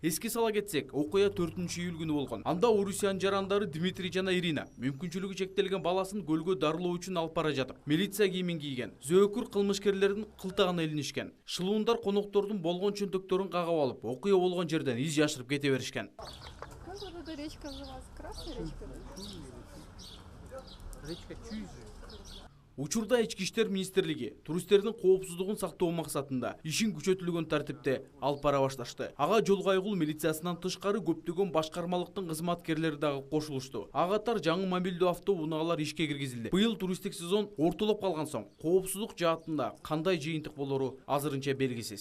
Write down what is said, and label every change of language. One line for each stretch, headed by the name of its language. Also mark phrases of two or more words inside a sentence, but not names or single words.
Kyrgyz: Эске сала кетсек, окуя 4-июль күнү болгон. Анда Орусиянын жарандары Дмитрий жана Ирина мүмкүнчүлүгү чектелген баласын көлгө дарылоо үчүн алып бара жатып, милиция кийимин кийген, зөөкүр кылмышкерлердин кылтагына илинишкен. Шылуундар коноктордун болгон чөнтөктөрүн кагып алып, окуя болгон жерден из жашырып кете беришкен.
Russian: Как вот эта речка называется? Красная речка? Речка Чуйзы.
Kyrgyz: Учурда Ички иштер министрлиги туристтердин коопсуздугун сактоо максатында ишин күчөтүлгөн тартипте алып бара башташты. Ага жол кайгыл милициясынан тышкары көптөгөн башкармалыктын кызматкерлери дагы кошулушту. Ага катар жаңы мобилдүү автоунаагалар ишке киргизилди. Быйыл туристтик сезон ортолоп калган соң коопсуздук жаатында кандай жыйынтык болору азырынча белгисиз.